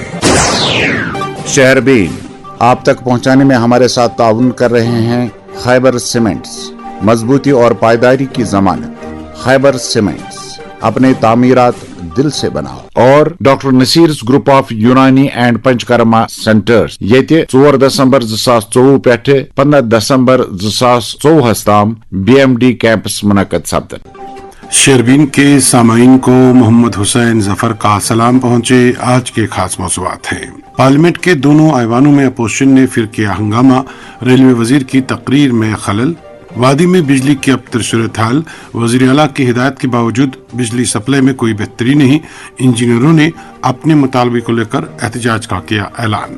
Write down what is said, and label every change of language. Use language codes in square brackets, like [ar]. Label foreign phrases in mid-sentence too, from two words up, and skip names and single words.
[hi] शेरबीन आप तक पहुंचाने में हमारे साथ ताउन कर रहे हैं खैबर सीमेंट्स, मजबूती और पायदारी की जमानत। खैबर सीमेंट्स, अपने तामीरात दिल से बनाओ। [ks] और डॉक्टर नसीर्स ग्रुप ऑफ यूनानी एंड पंचकर्मा सेंटर्स ये 4 दिसंबर 2024 पे 15 दिसंबर 2024 ताम BMD कैंपस मुनक़द सपदन। [hi] शेरबीन के सामाइन को मोहम्मद हुसैन जफर का सलाम पहुंचे। आज के खास मौज़ूआत हैं। पार्लियामेंट के दोनों ऐवानों में अपोजिशन ने फिर किया हंगामा, रेलवे वजीर की तकरीर में खलल, वादी में बिजली की अबतर सूरत हाल, वजीर आला की हिदायत के बावजूद बिजली सप्लाई में कोई बेहतरी नहीं, इंजीनियरों ने अपने मुतालबे को लेकर एहतजाज का किया ऐलान।